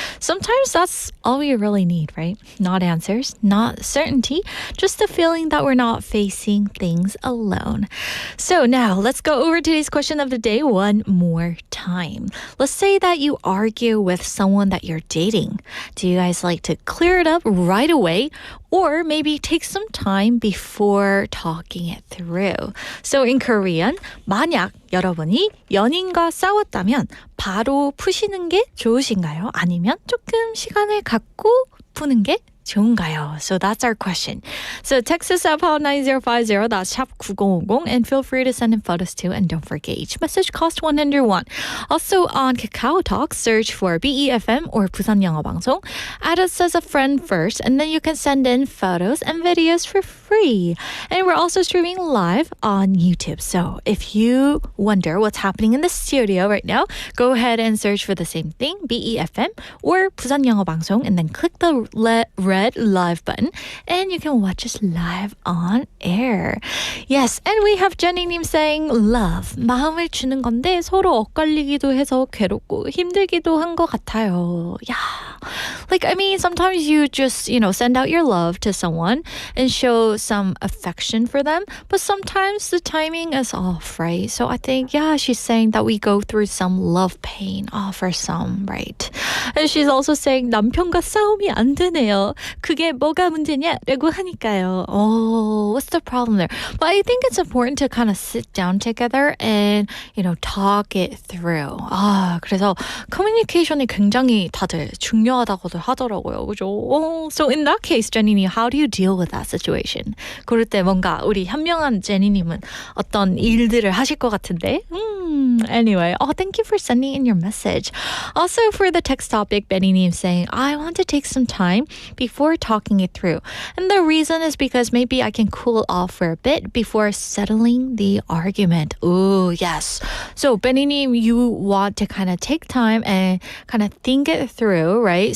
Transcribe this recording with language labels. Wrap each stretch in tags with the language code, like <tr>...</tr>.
<en>Sometimes that's all we really need, right? Not answers, not certainty, just the feeling that we're not facing things alone. So now let's go over today's question of the day one more time. Let's say that you argue with someone that you're dating. Do you guys like to clear it up right away or maybe take some time before talking it through? So in Korean,</en> <ko>만약 여러분이 연인과 싸웠다면 바로 푸시는 게 좋으신가요? 아니면 조금 시간을 갖고 푸는 게 좋은가요?</ko> <en>So that's our question. So text us at pound 9050, that's 샵 9050, and feel free to send in photos too. And don't forget, each message costs 101. Also on Kakao Talk, search for BEFM or 부산 영어 방송. Add us as a friend first, and then you can send in photos and videos for free. And we're also streaming live on YouTube. So if you wonder what's happening in the studio right now, go ahead and search for the same thing, BEFM or 부산 영어 방송, and then click the red live button and you can watch us live on air. Yes, and we have Jenny님 saying love,</en> <ko>마음을 주는 건데 서로 엇갈리기도 해서 괴롭고 힘들기도 한 것 같아요.</ko> <en>Yeah. Like, I mean, sometimes you just, send out your love to someone and show some affection for them, but sometimes the timing is off, right? So I think, she's saying that we go through some love pain for some, right? And she's also saying</en> <ko>남편과 싸움이 안 되네요. 그게 뭐가 문제냐라고 하니까요.</ko> <en>Oh, what's the problem there? But I think it's important to kind of sit down together and, talk it through.</en> <ko>그래서 커뮤니케이션이 굉장히 다들 중요하다고들 하더라고요. 그죠?</ko> <en>So in that case, 제니님, how do you deal with that situation?</en> <ko>그럴 때 뭔가 우리 현명한 제니님은 어떤 일들을 하실 것 같은데?</ko> <en>Anyway, thank you for sending in your message. Also for the text topic, Benny님 saying, I want to take some time before talking it through. And the reason is because maybe I can cool off for a bit before settling the argument. Ooh, yes. So Benny님, you want to kind of take time and kind of think it through, right?</en>